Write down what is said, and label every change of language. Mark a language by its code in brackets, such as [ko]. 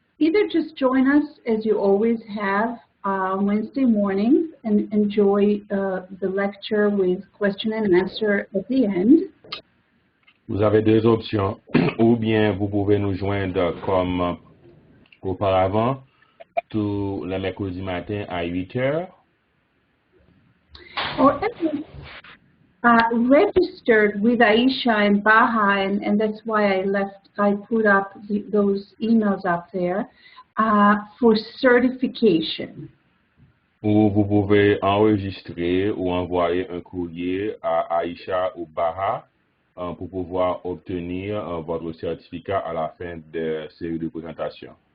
[en] Either just join us as you always have Wednesday mornings and enjoy the lecture with question and answer at the end. [fr] Vous avez 2 options. Ou bien vous pouvez nous joindre comme auparavant tous les mercredis matin à 8 heures. [en] Or registered with Aisha and Baha, and that's why I put up those emails up there for certification. [fr] Ou vous pouvez enregistrer ou envoyer un courrier à Aisha ou Baha pour pouvoir obtenir votre certificat à la fin de la série de présentations.